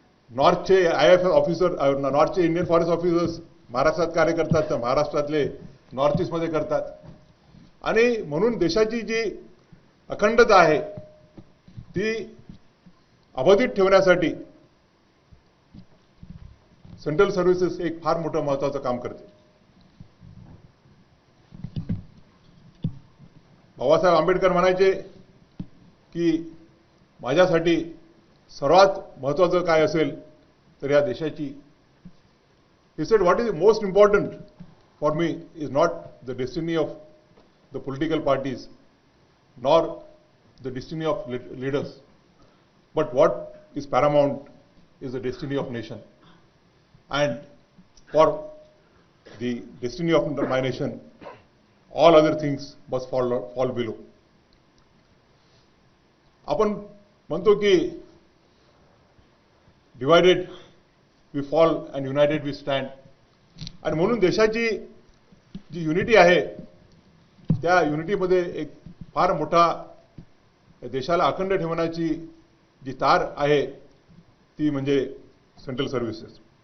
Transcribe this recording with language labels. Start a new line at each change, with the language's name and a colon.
Marathi: नॉर्थचे IAF officer, नॉर्थचे Indian forest officers महाराष्ट्रात कार्य करतात, तर महाराष्ट्रातले नॉर्थ ईस्टमध्ये करतात. आणि म्हणून देशाची जी अखंडता आहे ती अबाधित ठेवण्यासाठी सेंट्रल सर्व्हिसेस एक फार मोठं महत्त्वाचं काम करते. बाबासाहेब आंबेडकर म्हणायचे की माझ्यासाठी सर्वात महत्त्वाचं काय असेल तर या देशाची,
English: he said what is most important for me is not the destiny of the political parties nor the destiny of leaders, but what is paramount is the destiny of nation, and for the destiny of my nation all other things must fall below.
Marathi: आपण म्हणतो की
English: Divided we fall and united we stand.
Marathi: आणि म्हणून देशाची जी unity आहे त्या युनिटीमध्ये एक फार मोठा देशाला अखंड ठेवण्याची जी तार आहे ती म्हणजे सेंट्रल सर्व्हिसेस.